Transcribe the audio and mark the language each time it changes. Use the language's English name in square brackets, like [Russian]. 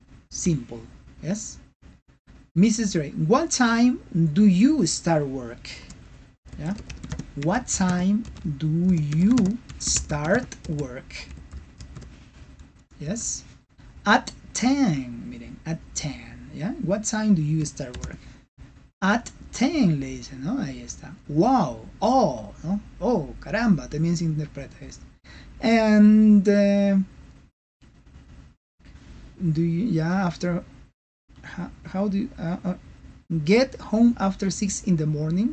[English] Simple, yes? Mrs. Drake, what time do you start work? Yeah? What time do you start work? Yes? At 10, miren, at 10, ¿ya? What time do you start work? At 10, [Spanish] le dice, ¿no? Ahí está. Wow, oh, ¿no? Oh, caramba, también se interpreta esto. [English] And, do you, yeah, after, how do you, get home after 6 in the morning?